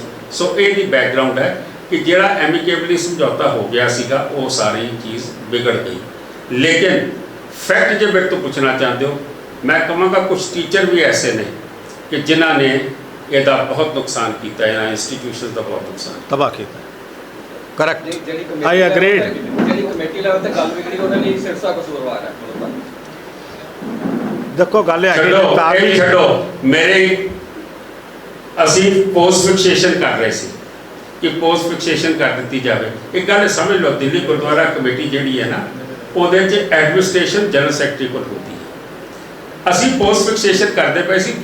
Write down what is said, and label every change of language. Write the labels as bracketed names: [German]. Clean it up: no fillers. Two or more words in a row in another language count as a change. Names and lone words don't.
[Hindi] सो ये बैकग्राउंड है कि जिहड़ा एमिकेबली समझौता हो गया सीगा वो सारी चीज़ बिगड़ गई। लेकिन फैक्ट जो मेरे तो पूछना चाहते हो, मैं कहूँगा कुछ टीचर भी ऐसे ने कि जिन्हों ने ਇਹਦਾ बहुत नुकसान किया, ਇਹਨਾਂ इंस्टीट्यूशन का बहुत नुकसान तबाह किया। करेक्ट, [Punjabi] ਜਿਹੜੀ [English] I agreed. [Punjabi] ਜਿਹੜੀ [English] committee level [Punjabi] ਤੇ ਗੱਲ ਵਿਗੜੀ ਉਹਦੇ ਲਈ ਸਿਰਸਾ ਕਸੂਰਵਾਰ ਹੈ। ਦੇਖੋ ਗੱਲ ਹੈ ਛੱਡੋ ਮੇਰੇ ਅਸੀਂ [English] post fixation [Punjabi] ਕਰ ਰਹੇ ਸੀ ਕਿ [English] post fixation [Punjabi] ਕਰ ਦਿੱਤੀ ਜਾਵੇ। ਇੱਕ ਗੱਲ ਸਮਝ ਲਓ, ਦਿੱਲੀ ਗੁਰਦੁਆਰਾ ਕਮੇਟੀ ਜਿਹੜੀ ਹੈ ਨਾ ਉਹਦੇ 'ਚ [English] administration general secretary [Punjabi] ਕੋਲ ਹੁੰਦੀ ਹੈ। ਅਸੀਂ [English] post fixation [Punjabi] ਕਰਦੇ ਪਏ ਸੀ।